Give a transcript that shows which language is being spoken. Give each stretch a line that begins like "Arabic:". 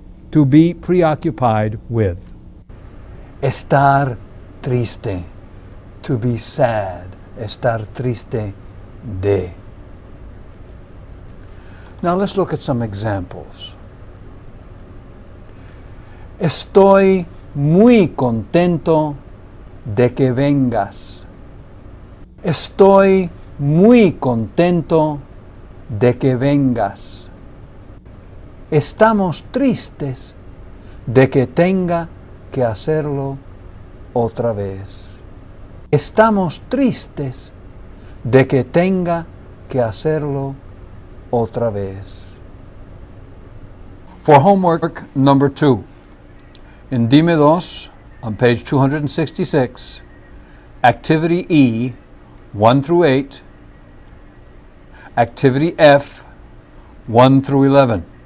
English: To be preoccupied with.
Spanish: Estar triste.
English: To be sad.
Spanish: Estar triste de.
English: Now let's look at some examples.
Spanish: Estoy muy contento de que vengas. Estoy muy contento de que vengas. Estamos tristes de que tenga que hacerlo otra vez. Estamos tristes de que tenga que hacerlo otra vez.
English: For homework number 2, in Dime Dos, on page 266, activity E, 1 through 8, activity F, 1 through 11.